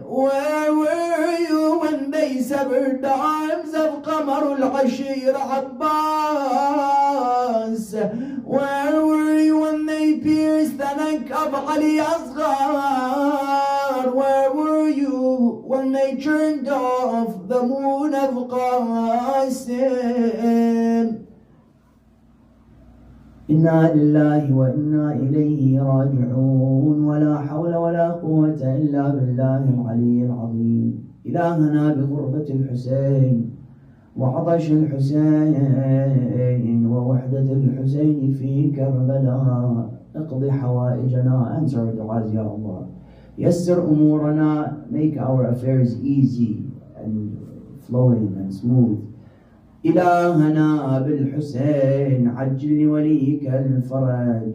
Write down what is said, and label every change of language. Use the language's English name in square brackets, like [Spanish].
[English] Where were you when they severed the arms of Qamar al-Ashir Abbas? Where were you when they pierced the neck of Ali Asghar? Where were you when they turned off the moon of Qasim?" [Arabic] إنا لله وإنا إليه راجعون ولا حول ولا قوة إلا بالله العلي العظيم. إلهنا بغربة الحسين وعطش الحسين ووحدة الحسين في كربلاء اقض حوائجنا. [English] Answer our du'as, Ya Allah. [Arabic] Yassir umurana, [English] make our affairs easy and flowing and smooth. [Arabic] إلهنا بالحسين عجل لوليك الفرج.